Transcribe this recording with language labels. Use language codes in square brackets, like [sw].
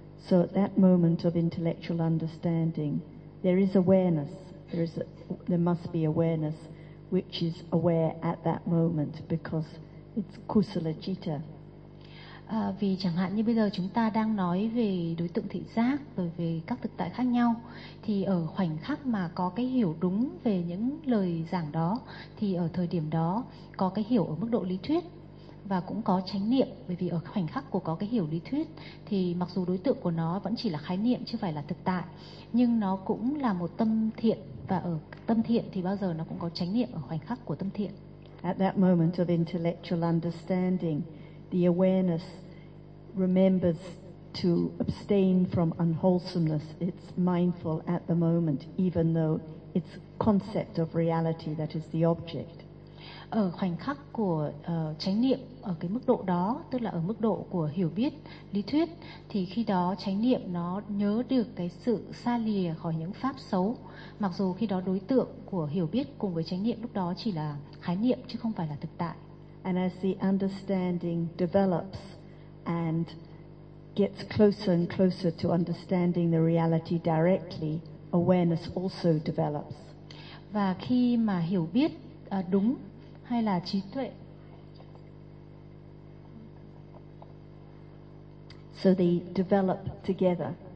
[en] So at that moment of intellectual understanding there is awareness. There must be awareness, which is aware at that moment because it's kusala citta. [vi] Vì chẳng hạn như bây giờ chúng ta đang nói về đối tượng thị giác rồi về các thực tại khác nhau, thì ở khoảnh khắc mà có cái hiểu đúng về những lời giảng đó thì ở thời điểm đó có cái hiểu ở mức độ lý thuyết và cũng có chánh niệm, bởi vì ở khoảnh khắc của có cái hiểu lý thuyết thì mặc dù đối tượng của nó vẫn chỉ là khái niệm chứ phải là thực tại, nhưng nó cũng là một tâm thiện, và ở tâm thiện thì bao giờ nó cũng có chánh niệm ở khoảnh khắc của tâm thiện. [en] At that moment of intellectual understanding, the awareness remembers to abstain from unwholesomeness. It's mindful at the moment, even though it's concept of reality that is the object. [vi] Ở khoảnh khắc của chánh niệm ở cái mức độ đó, tức là ở mức độ của hiểu biết lý thuyết, thì khi đó chánh niệm nó nhớ được cái sự xa lìa khỏi những pháp xấu, mặc dù khi đó đối tượng của hiểu biết cùng với chánh niệm lúc đó chỉ là khái niệm chứ không phải là thực tại. [en] And as the understanding develops and gets closer and closer to understanding the reality directly, awareness also develops. [vi] Và khi mà hiểu biết đúng hay là trí tuệ. [en] So they develop together.